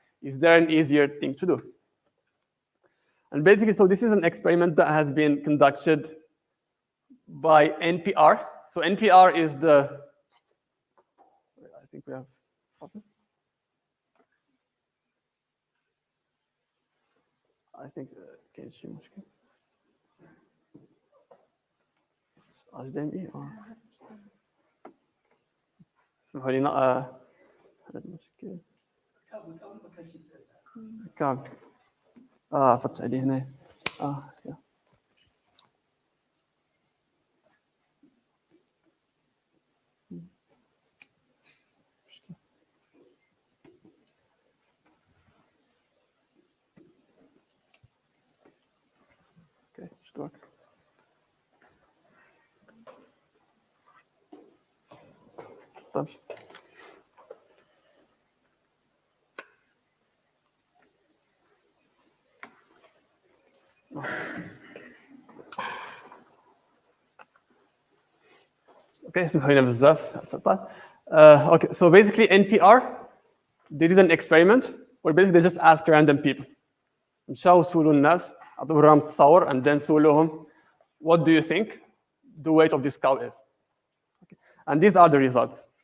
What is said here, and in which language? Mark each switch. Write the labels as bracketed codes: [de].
[en] Is there an easier thing to do? And basically, so this is an experiment that has been conducted by NPR. So NPR is I think we have, I think, can you مشكلة? [ar] HDMI or اسمحوا لي هذا المشكل كابل فتح عليه هنا يا. [en] Okay, should work. [ar] طيب. Okay, اسمحوا لنا بزاف. [en] Okay, so basically NPR, they did an experiment where basically they just asked random people. [ar] مشاو سولوا الناس عطوا لهم تصور [en] and then [ar] سولوهم [en] what do you think the weight of this cow is? Okay. And these are the results.